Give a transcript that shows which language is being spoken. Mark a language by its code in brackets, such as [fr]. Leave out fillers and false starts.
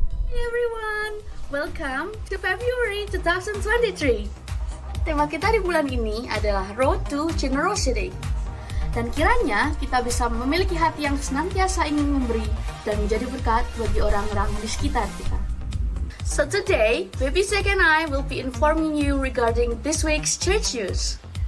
[en] Hey everyone, welcome to February 2023. [id] Tema kita di bulan ini adalah Road to Generosity. Dan kiranya kita bisa memiliki hati yang senantiasa ingin memberi dan menjadi berkat bagi orang-orang di sekitar kita. [en] So today, Baby Zek and I will be informing you regarding this week's church news.